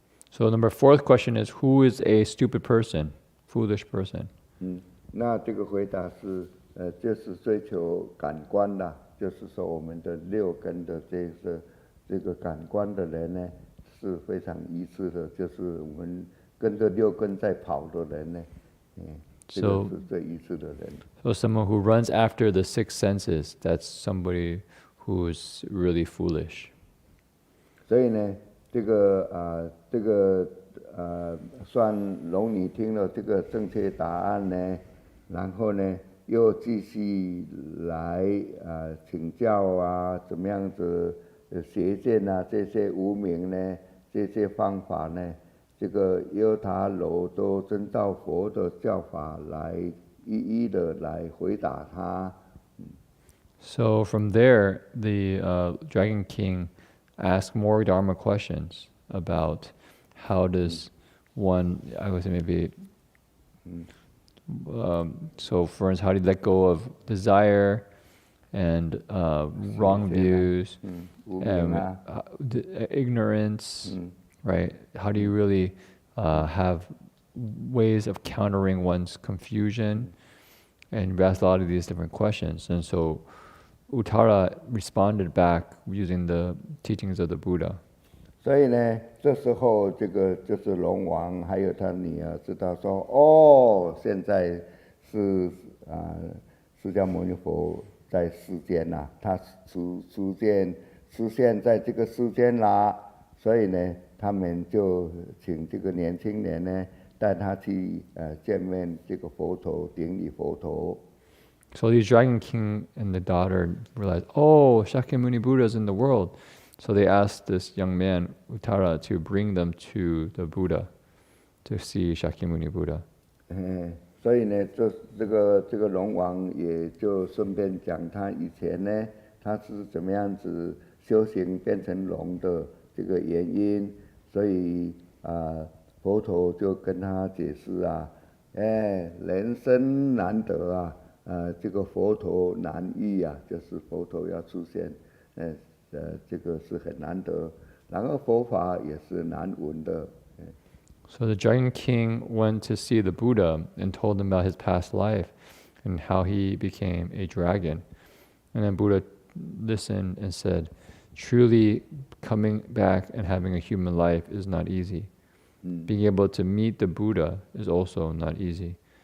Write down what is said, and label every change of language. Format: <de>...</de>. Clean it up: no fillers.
<en>So number fourth question is, who is a stupid person, foolish person?</en> <zh>那这个回答是，就是追求感官啦，就是说我们的六根的这个感官的人呢，是非常愚痴的，就是我们跟着六根在跑的人呢，这个是最愚痴的人。</zh> <en>So someone who runs after the six senses, that's somebody who is really foolish.</en> <zh>所以呢，这个算龙女听了这个正确答案呢，然后呢又继续来请教啊，怎么样子邪见啊，这些无明呢，这些方法呢，这个优塔罗都遵照佛的教法来一一的来回答他。</zh> <en>So from there, the Dragon King asked more Dharma questions about how does one, I would say maybe, so for instance, how do you let go of desire and wrong views and ignorance, right? How do you really have ways of countering one's confusion? And he asked a lot of these different questions. And so Uttara responded back using the teachings of the Buddha.</en> <zh>所以呢，这时候这个就是龙王还有他女儿知道说，哦，现在是释迦牟尼佛在世间啦，他逐渐出现在这个世间啦，所以呢，他们就请这个年轻人呢带他去见面这个佛陀，顶礼佛陀。</zh> <en>So the Dragon King and the daughter realized, oh, Shakyamuni Buddha is in the world. So they asked this young man, Uttara, to bring them to the Buddha, to see Shakyamuni Buddha.</en> <zh>所以呢，这个龙王也就顺便讲他以前呢，他是怎么样子修行变成龙的这个原因，所以佛陀就跟他解释啊，人生难得啊，这个佛陀难遇啊，就是佛陀要出现，这个是很难得，然后佛法也是难闻的。</zh> <en>So the Dragon King went to see the Buddha and told him about his past life and how he became a dragon. And then Buddha listened and said, truly coming back and having a human life is not easy. Being able to meet the Buddha is also not easy.</en>